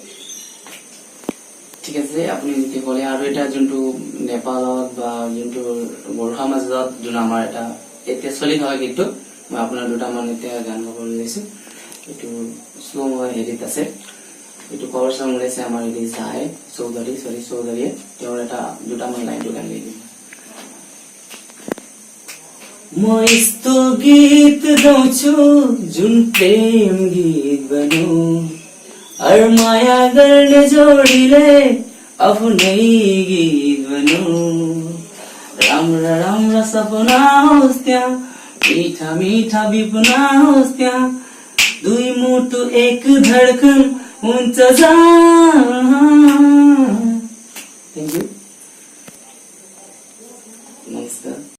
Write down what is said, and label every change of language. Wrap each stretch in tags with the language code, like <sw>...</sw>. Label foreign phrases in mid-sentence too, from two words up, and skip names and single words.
<as>ঠিক আছে আপুনি যদি ক'লে আৰু এটা যোনটো নেপালত বা যোনটো গোৰ্খা মাজত যোন আমাৰ এটা এতিয়া চলি থকা গীতটো মই আপোনাৰ দুটামান এতিয়া গান গাবলৈ লৈছো এইটো শ্ল' হেৰিত আছে এইটো</as> <en>cover song</en> <as>ওলাইছে আমাৰ এটি চাই চৌধুৰীয়ে তেওঁৰ এটা দুটামান লাইনটো গান গাই দিম</as> <ne>म यस्तो गीत गाउँछु जुन प्रेम गीत बन्यो हर माया गर्ने जोडीले आफ्नै गीत बन्यो राम्रा राम्रा सपना होस् त्यहाँ मीठा मीठा बिपना होस् त्यहाँ दुई मुटु एक धडकन हुन्छ</ne> <en>thank you</en>